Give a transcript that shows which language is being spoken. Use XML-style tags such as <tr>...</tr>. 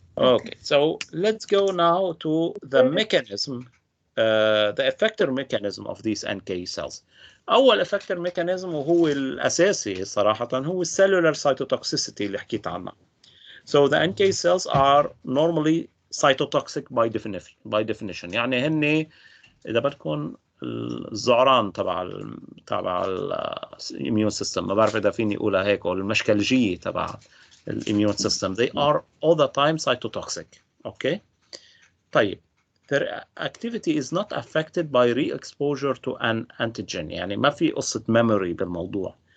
<en>Okay, so let's go now to the mechanism, the effector mechanism of these NK cells.</en> <ar>أول effector mechanism وهو الأساسي صراحة هو cellular cytotoxicity اللي حكيت عنها.</ar> <en>So the NK cells are normally cytotoxic by definition.</en> <ar>يعني هن إذا بدكم الزعران تبع الاميون سيستم ما بعرف إذا فيني أقولها هيك أو المشكلجية تبع immune system.</ar> <en>They are all the time cytotoxic.</en> <ar>Okay. طيب.</ar> <en>Their activity is not affected by re-exposure to an antigen.</en> <ar>يعني ما في قصة memory بالموضوع.</ar>